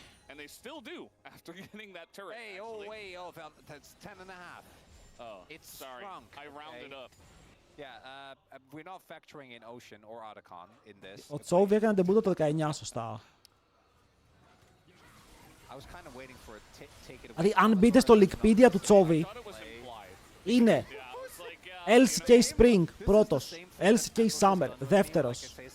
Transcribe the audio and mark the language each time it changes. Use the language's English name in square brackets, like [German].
[English] And they still do after getting that turret. Hey, that's 10.5. Oh, it's sorry. Shrunk, I rounded up. Yeah, we're not factoring in Ocean or Otacon in this. [Greek] Ο Chovy έκανε ντεμπούτο το 19, σωστά. [English] I was kind of waiting for it take it away. [Greek] Δηλαδή, αν μπείτε στο Wikipedia του Chovy, είναι LCK Spring πρώτος. LCK Summer δεύτερος.